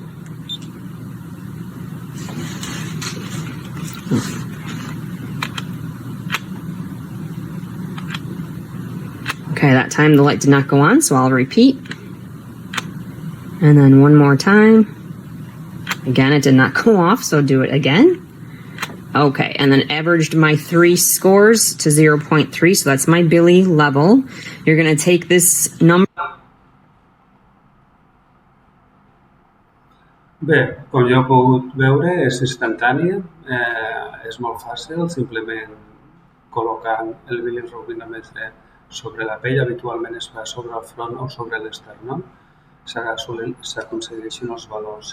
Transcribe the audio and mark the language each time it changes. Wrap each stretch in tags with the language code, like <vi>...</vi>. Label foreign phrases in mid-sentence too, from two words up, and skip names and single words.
<en>Okay, that time the light did not go on, so I'll repeat. And then one more time. Again, it did not go off, so do it again. Okay, and then averaged my 3 scores to 0.3, so that's my Billy level. You're going to take this number.</en> <ca>Bé, com ja heu pogut veure, és instantània, és molt fàcil, simplement col·locant el bilirubinòmetre sobre la pell, habitualment es fa sobre el front o sobre l'esternó, s'aconsegueixen els valors.</ca>